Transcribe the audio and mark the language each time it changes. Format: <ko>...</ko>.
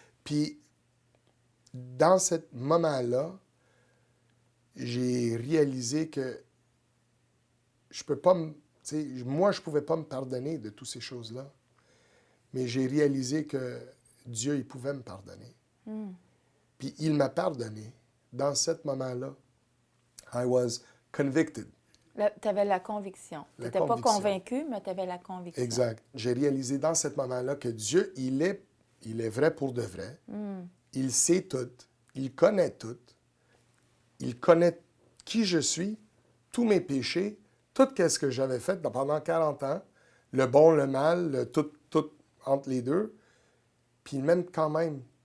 <fr>Puis, dans ce moment-là, j'ai réalisé que je peux pas me... Tu sais, moi, je pouvais pas me pardonner de toutes ces choses-là, mais j'ai réalisé que Dieu, il pouvait me pardonner. Puis, il m'a pardonné. Dans ce moment-là,</fr> <en>I was convicted.</en> <fr>Tu avais la conviction. Tu n'étais pas convaincu, mais tu avais la conviction. Exact. J'ai réalisé dans ce moment-là que Dieu, il est vrai pour de vrai. Il sait tout. Il connaît tout. Il connaît qui je suis, tous mes péchés, tout ce que j'avais fait pendant 40 ans, le bon, le mal, tout entre les deux. Puis il m'aime quand même.</fr>